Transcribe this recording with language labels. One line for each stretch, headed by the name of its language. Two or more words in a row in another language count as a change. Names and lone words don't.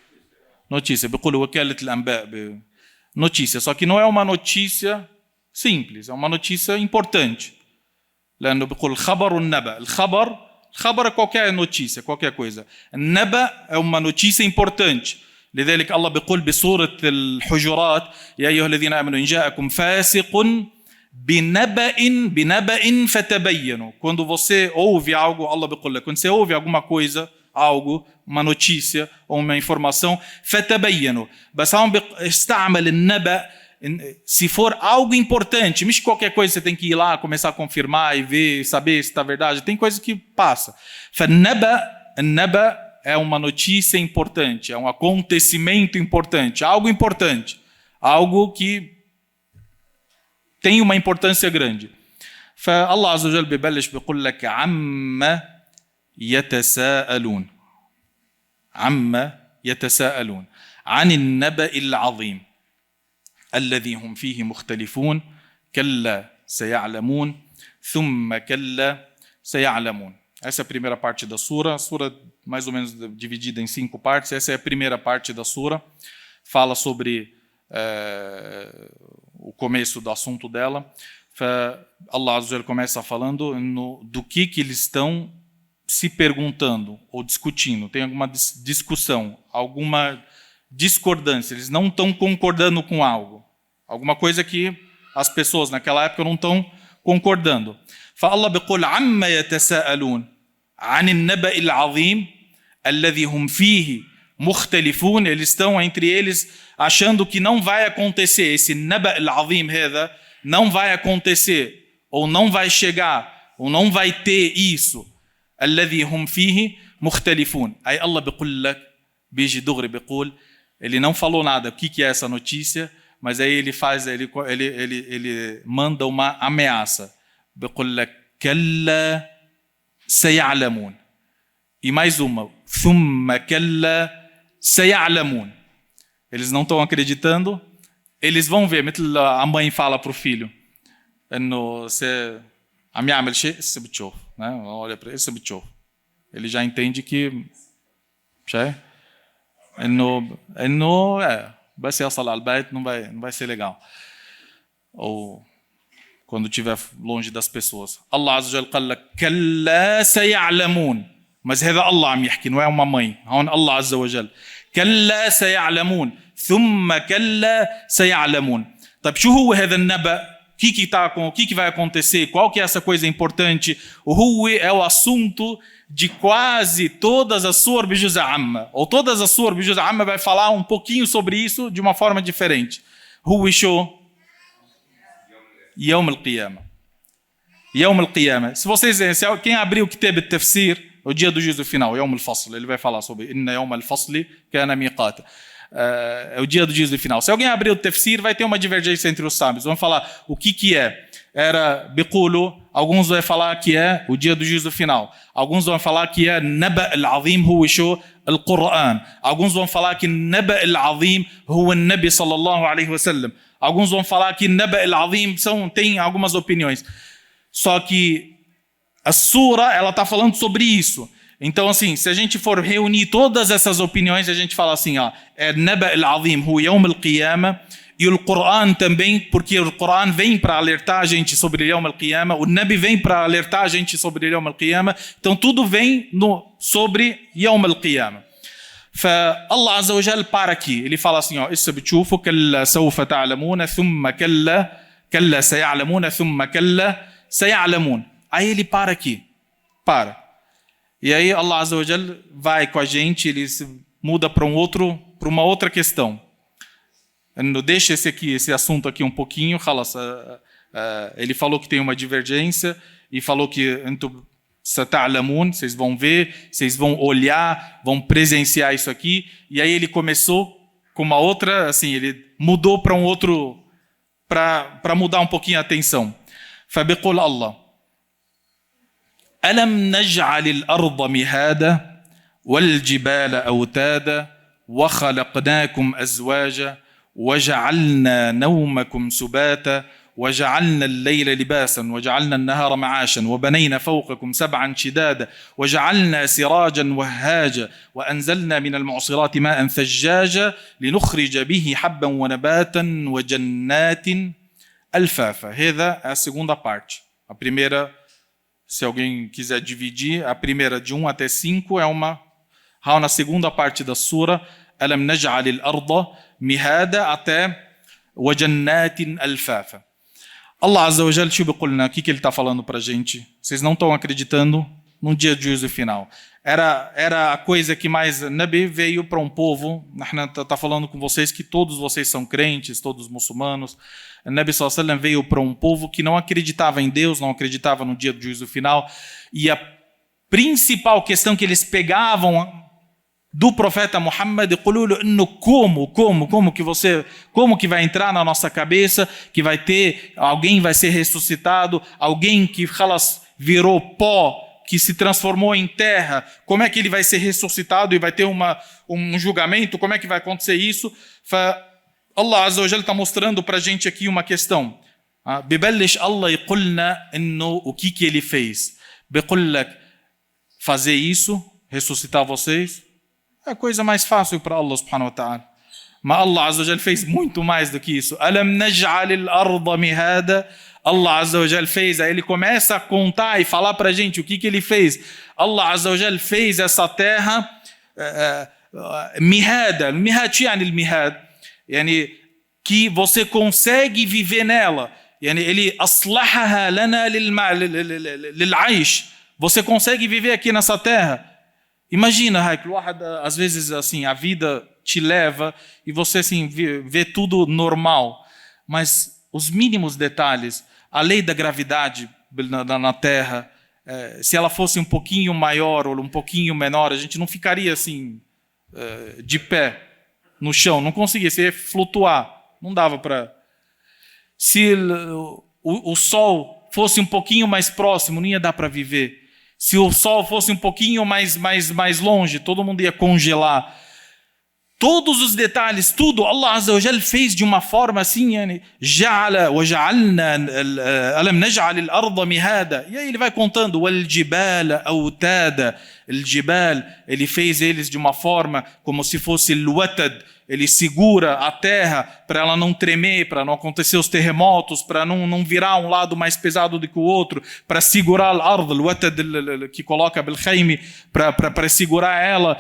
Portuguese: Notícia. Só que não é uma notícia simples, é uma notícia importante. Khabar é qualquer notícia, qualquer coisa. Naba é uma notícia importante.
Arabic: لذلك الله بيقول بسورة الحجرات يا أيها الذين آمنوا إن جاءكم فاسق بنبأ فتبينوا.
Portuguese: Quando você ouve algo,
Arabic: Allah بيقول لك,
Portuguese: quando você ouve alguma coisa, algo, uma notícia ou uma informação,
Arabic: فتبينوا. بس هم استعمل النبأ
Portuguese: se for algo importante, não qualquer coisa você tem que ir lá, começar a confirmar e ver, saber se está verdade, tem coisa que passa. النبأ é uma notícia importante, é um acontecimento importante, algo que tem uma importância grande.
Arabic: فالله عز وجل ببلش بيقول لك عما يتساءلون عن النبأ العظيم الذي هم فيه مختلفون كلا سيعلمون ثم كلا سيعلمون.
Portuguese: Essa é a primeira parte da sura. A sura mais ou menos dividida em 5 partes. Essa é a primeira parte da sura. Fala sobre o começo do assunto dela.
Arabic: الله عز وجل
Portuguese: começa falando do que eles estão se perguntando ou discutindo. Tem alguma discussão, alguma discordância. Eles não estão concordando com algo. Alguma coisa que as pessoas naquela época não estão concordando.
Arabic: فالله بيقول عما يتساءلون عن النبأ العظيم الذي هم فيه مختلفون.
Portuguese: Eles estão entre eles achando que não vai acontecer. Esse
Arabic: نبأ العظيم هذا
Portuguese: não vai acontecer, ou não vai chegar, ou não vai ter isso.
Arabic: الذي هم فيه مختلفون. Aí Allah بيقول لك بيجي دغري بيقول,
Portuguese: ele não falou nada. O que é essa notícia? Mas aí ele manda uma ameaça.
Arabic: بيقول لك كلا سيعلمون.
Portuguese: E mais uma.
Arabic: ثم كلا سيعلمون.
Portuguese: Eles não estão acreditando. Eles vão ver. A mãe fala para o filho.
Arabic: إنه عم يعمل شيء هسه بتشوف.
Portuguese: Olha para ele,
Arabic: هسه بتشوف.
Portuguese: Ele já entende que
Arabic: إنه بس يصل على البيت
Portuguese: não vai ser legal. Ou quando estiver longe das pessoas.
Arabic: الله عز وجل قال لك كلا سيعلمون. Mas هذا الله عم يحكي,
Portuguese: não é uma mãe.
Arabic: هون الله عز وجل كلا سيعلمون ثم كلا سيعلمون. طيب شو هو هذا النبأ?
Portuguese: O que vai acontecer? Qual que é essa coisa importante? O Huwi é o assunto de quase todas as suas
Arabic: بجزء عم.
Portuguese: Ou todas as suas
Arabic: بجزء عم
Portuguese: vai falar um pouquinho sobre isso de uma forma diferente.
Arabic: هو شو يوم القيامة. يوم القيامة.
Portuguese: Se quem abriu o
Arabic: كتاب التفسير,
Portuguese: o dia do juízo final,
Arabic: يوم الفصل,
Portuguese: ele vai falar sobre
Arabic: إن يوم الفصل كان ميقاتا.
Portuguese: É o dia do juízo final. Se alguém abrir o tafsir, vai ter uma divergência entre os sábios. Vão falar o que é. Era biqulu, alguns vão falar que é o dia do juízo final. Alguns vão falar que é
Arabic: نبأ العظيم هو شو القرآن.
Portuguese: Alguns vão falar que
Arabic: نبأ العظيم هو النبي صلى الله عليه وسلم.
Portuguese: Alguns vão falar que
Arabic: نبأ العظيم
Portuguese: tem algumas opiniões. Só que a sura, ela está falando sobre isso. Então, assim, se a gente for reunir todas essas opiniões, a gente fala assim, é
Arabic: نبأ العظيم هو يوم القيامة,
Portuguese: e o Coran também, porque o Coran vem para alertar a gente sobre
Arabic: يوم القيامة,
Portuguese: o Nabi vem para alertar a gente sobre
Arabic: يوم القيامة,
Portuguese: então tudo vem sobre
Arabic: يوم القيامة. الله عز وجل
Portuguese: para aqui, ele fala assim, isso
Arabic: بتشوفوا كلا سوف تعلمون ثم كلا سيعلمون ثم كلا سيعلمون.
Portuguese: Aí ele para aqui, para. E aí
Arabic: الله عز وجل
Portuguese: vai com a gente, ele muda para uma outra questão. Deixa esse assunto aqui um pouquinho. Ele falou que tem uma divergência e falou que vocês vão ver, vocês vão olhar, vão presenciar isso aqui. E aí ele começou com uma outra, assim, ele mudou para um outro, para mudar um pouquinho a atenção.
Arabic: فبيقول الله ألم نجعل الأرض مهادا والجبال أوتادا وخلقناكم أزواجا وجعلنا نومكم سباتا وجعلنا الليل لباسا وجعلنا النهار معاشا وبنينا فوقكم سبعا شدادا وجعلنا سراجا وهاجا وأنزلنا من المعصرات ماء ثجاجا لنخرج به حبا ونباتا وجنات ألفافا.
Portuguese: هذا a segunda parte. A primeira, se alguém quiser dividir, a primeira de 1 até 5 é uma. Na segunda parte da sura,
Arabic: ألم نجعل الأرض مهادا
Portuguese: até
Arabic: وجنات ألفافا. الله عز وجل
Portuguese: o que ele está falando para a gente? Vocês não estão acreditando no dia do juízo final. Era a coisa que mais Nabi veio para um povo. Está falando com vocês que todos vocês são crentes, todos muçulmanos.
Arabic: نبي صلى الله عليه وسلم
Portuguese: veio para um povo que não acreditava em Deus, não acreditava no dia do juízo final. E a principal questão que eles pegavam do profeta Muhammad, como que vai entrar na nossa cabeça, que vai ter, alguém vai ser ressuscitado, alguém que virou pó, que se transformou em terra, como é que ele vai ser ressuscitado e vai ter um julgamento, como é que vai acontecer isso?
Arabic: الله عز وجل
Portuguese: está mostrando para a gente aqui uma questão.
Arabic: ببلش الله يقلنا
Portuguese: o que ele fez. Biqullak, fazer isso, ressuscitar vocês, é a coisa mais fácil para
Arabic: الله سبحانه وتعالى.
Portuguese: Mas
Arabic: الله عز وجل
Portuguese: fez muito mais do que isso.
Arabic: ألم نجعل الأرض مهادا. الله عز وجل
Portuguese: fez, aí ele começa a contar e falar para a gente o que ele fez.
Arabic: الله عز وجل
Portuguese: fez essa terra mihada.
Arabic: مهاد يعني المهاد يعني
Portuguese: que você consegue viver nela.
Arabic: يعني ele أصلحها لنا للعيش.
Portuguese: Você consegue viver aqui nessa terra. Imagina, às vezes assim, a vida te leva e você assim, vê tudo normal, mas os mínimos detalhes, a lei da gravidade na Terra, se ela fosse um pouquinho maior ou um pouquinho menor, a gente não ficaria assim, de pé no chão, não conseguia, você ia flutuar, não dava para... Se o Sol fosse um pouquinho mais próximo, não ia dar para viver. Se o Sol fosse um pouquinho mais longe, todo mundo ia congelar. Todos os detalhes, tudo,
Arabic: الله عز وجل
Portuguese: fez de uma forma assim,
Arabic: ألم نجعل الأرض مهادا.
Portuguese: E aí ele vai contando,
Arabic: والجبال أوتادا.
Portuguese: Al-jibal, ele fez eles de uma forma como se fosse al-watad. ele segura a terra para ela não tremer, para não acontecer os terremotos, para não virar um lado mais pesado do que o outro, para segurar a ard, que coloca Belkhaimi, para segurar ela.